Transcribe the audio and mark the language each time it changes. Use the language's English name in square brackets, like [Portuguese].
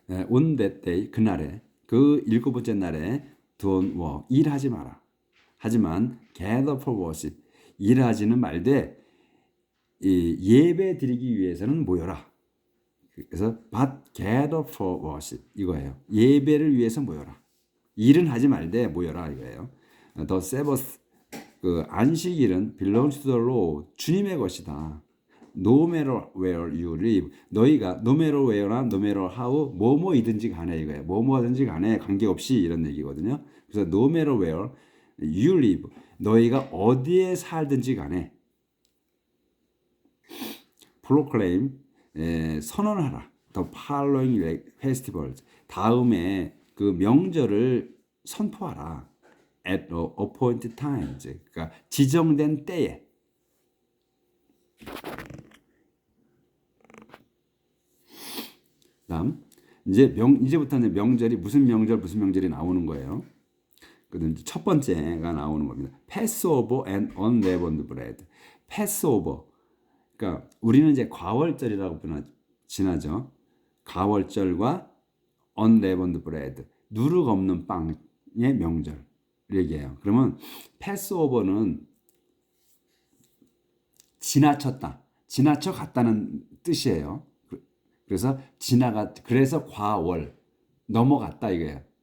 [English] On that day, [Korean] 그날에, 일곱 번째 날에 [English] don't work, [Korean] 일하지 마라. 하지만 [English] gather for worship, [Korean] 일하지는 말되 예배 드리기 위해서는 모여라. 그래서 [English] but gather for worship, [Korean] 이거예요. 예배를 위해서 모여라. 일은 하지 말되 모여라, 이거예요. [English] The Sabbath, 안식일은 belongs to the Lord, [Korean] 주님의 것이다. [English] no matter where you live. 너희가 no matter where나 no matter how [Korean] 뭐뭐이든지 간에 이거예요. 뭐뭐든지 간에 관계없이 이런 얘기거든요. [English] 그래서 no matter where you live. [Korean] 너희가 어디에 살든지 간에 proclaim 선언하라. [English] The following festivals. [Korean] 다음에 그 명절을 선포하라. [English] At the appointed times. [Korean] 그러니까 지정된 때에. 다음 이제부터는 명절이 무슨 명절이 나오는 거예요. 첫 번째가 나오는 겁니다. [English] Passover and unleavened bread. Passover. [Korean] 그러니까 우리는 이제 과월절이라고 지나죠. 가월절과 [English] unleavened bread. [Korean] 누룩 없는 빵의 명절 얘기해요. 그러면 Passover는 지나쳐 갔다는 뜻이에요. 그래서 그래서 과월 넘어갔다 이거예요.